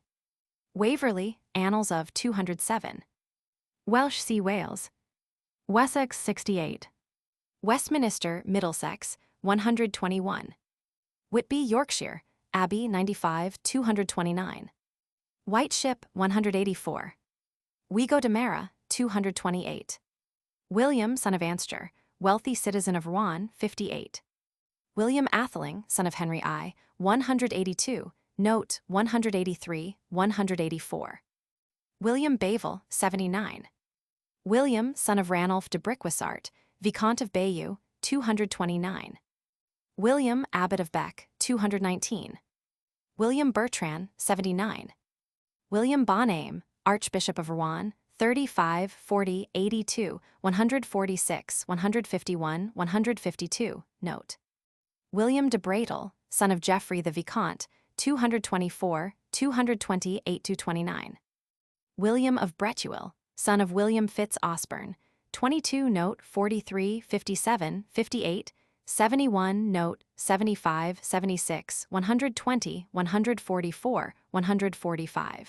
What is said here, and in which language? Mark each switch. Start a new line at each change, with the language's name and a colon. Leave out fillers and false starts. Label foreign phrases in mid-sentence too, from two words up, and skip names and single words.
English: Waverley, Annals of 207. Welsh see Wales. Wessex, 68. Westminster, Middlesex, 121. Whitby, Yorkshire, Abbey, 95, 229. White Ship, 184. Wigo de Mera, 228. William, son of Anster, wealthy citizen of Rouen, 58. William Atheling, son of Henry I, 182, note 183, 184. William Bavel, 79. William, son of Ranulph de Briquessart, Viscount of Bayeux, 229. William, Abbot of Bec, 219. William Bertrand, 79. William Bonaime, Archbishop of Rouen, 35, 40, 82, 146, 151, 152, note. William de Bretel, son of Geoffrey the Viscount, 224, 228-29. William of Bretuil, son of William Fitz-Osborne, 22 note 43, 57, 58, 71 note 75, 76, 120, 144, 145.